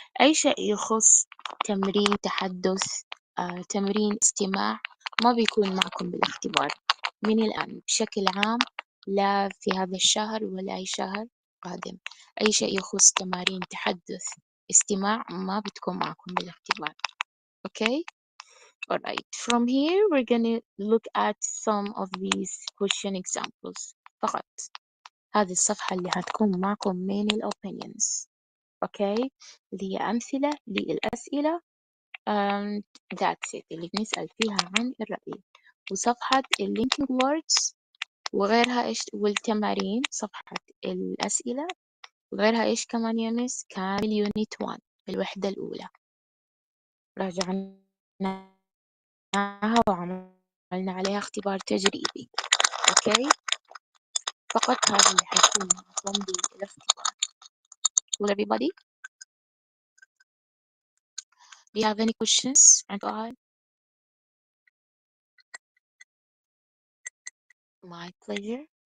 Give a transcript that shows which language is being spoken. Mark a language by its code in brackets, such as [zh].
[ar] أي شيء يخص تمرين تحدث تمرين استماع ما بيكون معكم بالاختبار من الآن بشكل عام، لا في هذا الشهر ولا أي شهر قادم. أي شيء يخص تمارين تحدث استماع ما بتكون معكم بالاختبار. [en] okay. alright. from here we're gonna look at some of these question examples [ar] فقط. هذه الصفحة اللي هتكون معكم من ال opinions. [en] okay. [ar] اللي هي أمثلة للأسئلة [en] that's it [ar] اللي بنسأل فيها عن الرأي. وصفحة ال linking words وغيرها إيش والتمارين صفحة الأسئلة وغيرها إيش كمان يا مس كامل unit 1 الوحدة الأولى راجعناها وعملنا عليها اختبار تجريبي. [en] okay. [ar] فقط هذا اللي حيكون معكم بالاختبار. [en] will everybody do you have any questions [ar] عن سؤال؟ [en] my pleasure.